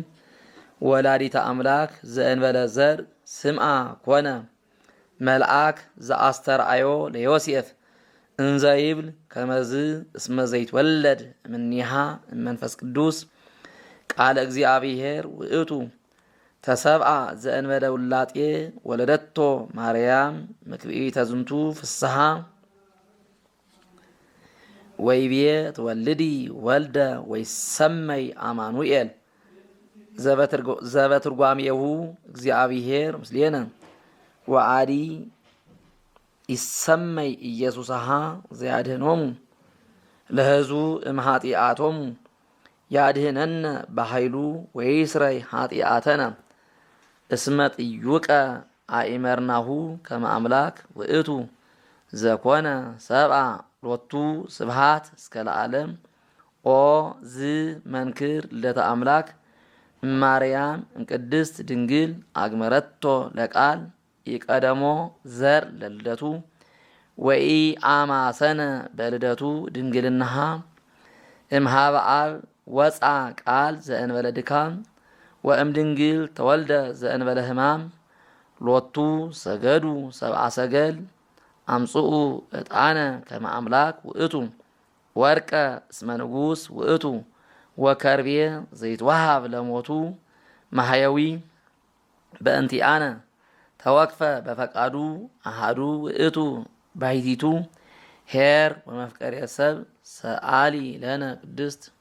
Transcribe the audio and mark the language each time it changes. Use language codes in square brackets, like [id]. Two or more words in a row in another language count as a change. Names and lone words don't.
[gez] ወላዲተ አምላክ ዘእንበለ ዘር ስምዓ ኮነ መልአክ ዘአስተርአዮ ለዮሴፍ እንዘ ይብል ከመዝ እስመ ዘይትወለድ እምኔሃ እመንፈስ ቅዱስ ቃለ እግዚአብሔር ውእቱ ተሰብአ ዘእንበለ ውላጤ ወለደቶ ማርያም ምክብኢተ ዝንቱ ፍስሐ ወይቤ ትወልዲ ወልደ ወይሰመይ አማኑኤል ዘበትርጓሜሁ እግዚአብሔር ምስሌነ ወአዲ ይሰመይ ኢየሱስሃ ዘያድኅኖሙ ለሕዝቡ እምኃጢአቶሙ ያድኅነነ በኃይሉ ወይስረይ ኃጢአተነ እስመ ጥዩቀ አእመርናሁ ከመ አምላክ ውእቱ ዘኮነ ሰብአ ሎቱ ስብሃት እስከ ለዓለም ኦ ዝ መንክር ልደተ አምላክ እማርያም እምቅድስት ድንግል አግመረቶ ለቃል ኢቀደሞ ዘር ለልደቱ ወኢ አማሰነ በልደቱ ድንግልናሃ እምሃበ አብ ወፃ ቃል ዘእንበለ ድካም ወእም ድንግል ተወልደ ዘእንበለ ሕማም ሎቱ ሰገዱ ሰብአ ሰገል አምጽኡ ዕጣነ ከመ አምላክ ውእቱ ወርቀ እስመ ንጉሥ ውእቱ ወከርቤ ዘይትወሃብ ለሞቱ ማህያዊ በእንቲአነ ተወክፈ በፈቃዱ አሃዱ ውእቱ ባሕቲቱ ኄር ወመፍቀሬ ሰብ ሰአሊ ለነ ቅድስት